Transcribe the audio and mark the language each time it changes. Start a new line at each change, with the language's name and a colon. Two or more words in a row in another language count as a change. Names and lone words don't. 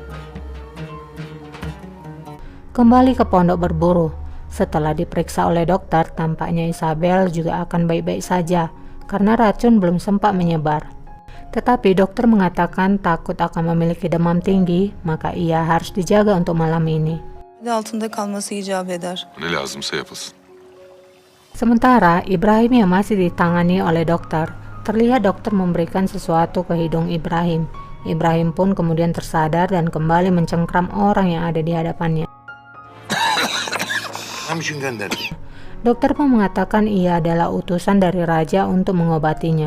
Indonesian: Kembali ke pondok berburu. Setelah diperiksa oleh dokter, tampaknya Isabel juga akan baik-baik saja karena racun belum sempat menyebar. Tetapi dokter mengatakan takut akan memiliki demam tinggi, maka ia harus dijaga untuk malam ini.
Turkish: Altında kalması icap eder. Ne lazımsa yapılsın.
Indonesian: Sementara Ibrahim yang masih ditangani oleh dokter, terlihat dokter memberikan sesuatu ke hidung Ibrahim. Ibrahim pun kemudian tersadar dan kembali mencengkram orang yang ada di hadapannya. Dokter pun mengatakan ia adalah utusan dari raja untuk mengobatinya.